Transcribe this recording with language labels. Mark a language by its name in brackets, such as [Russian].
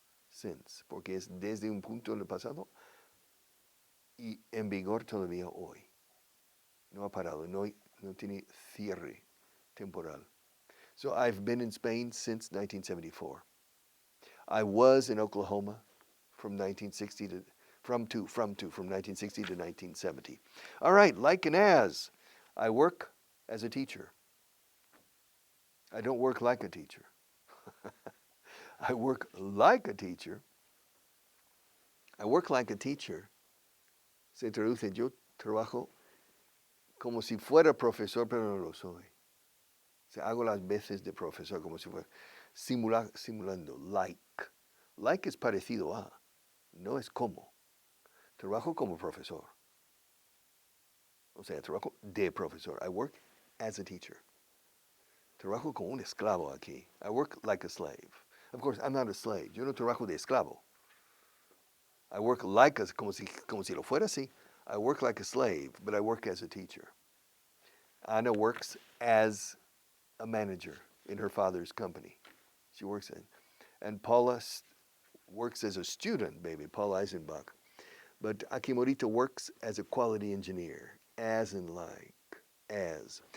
[Spanish] Since, porque es desde un punto del pasado y en vigor todavía hoy. No ha parado, no tiene cierre temporal. [English] So I've been in Spain since 1974. I was in Oklahoma from 1960 to from 1960 to 1970. All right, like and as. I work as a teacher. I don't work like a teacher. I work like a teacher. I work like a teacher. [Spanish] Se traduce, yo trabajo como si fuera profesor, pero no lo soy. O sea, hago las veces de profesor como si fuera simulando, like. Like es parecido a, no es como. Trabajo como profesor. O sea, trabajo de profesor. [English] I work as a teacher. [Spanish] Trabajo como un esclavo aquí. [English] I work like a slave. Of course, I'm not a slave. [Spanish] Yo no trabajo de esclavo. [English] I work like a, [Spanish] como si lo fuera así. [English] I work like a slave, but I work as a teacher. Ana works as a manager in her father's company. She works in. And Paula works as a student, baby, Paul Eisenbach. But Akimorita works as a quality engineer, as in like, as.